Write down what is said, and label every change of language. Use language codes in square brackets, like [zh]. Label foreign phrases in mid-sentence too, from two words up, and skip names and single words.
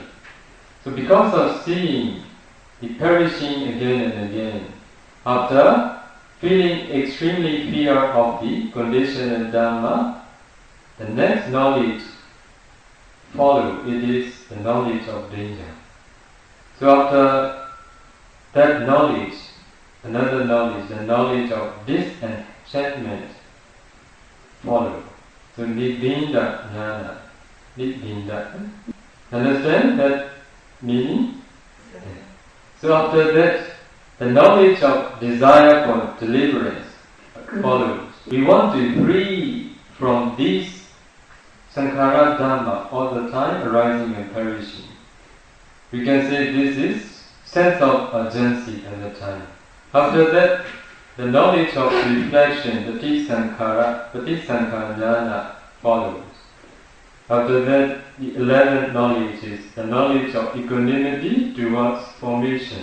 [en] So because of seeing the perishing again and again, after feeling extremely fear of the conditioned Dhamma, the next knowledge follows. It is the knowledge of danger. So after that knowledge, another knowledge, the knowledge of disenchantment follows. [pi] So nibinda jnana, nibinda. [en] Understand that meaning? So after that, the knowledge of desire for deliverance follows. We want to free from these [pi] sankhara dhamma [en] all the time arising and perishing. We can say this is sense of urgency at the time. After that, the knowledge of reflection, the [pi] Patisankhara jnana [en] follows. After that, the 11th knowledge is the knowledge of equanimity towards formation.